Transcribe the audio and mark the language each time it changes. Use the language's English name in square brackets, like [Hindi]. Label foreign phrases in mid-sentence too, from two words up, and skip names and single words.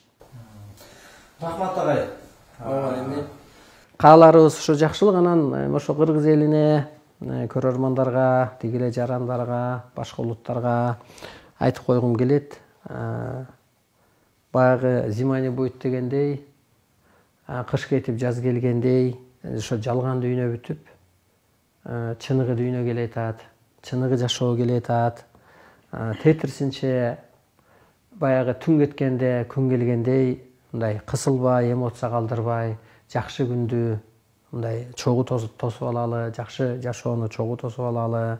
[Kyrgyz] Рахмат агай. Эми кааларыбыз ошо жакшылык, анан ошо кыргыз элине, көрөрмандарга, тигиле жарандарга, башка улуттарга айтып койгум келет. Баягы [Russian] зима не будет [Kyrgyz] дегендей, кыш кетип жаз келгендей, ошо жалган дүйнө бүтүп, чыныгы дүйнө келе атат, чыныгы жашоо келе атат. Тетирсинче баягы түн кеткенде күн келгендей, мындай кысылбай, эмоция калтырбай, жакшы күндү мындай чогуу тосуп алалы, жакшы жашоону чогуу тосуп алалы.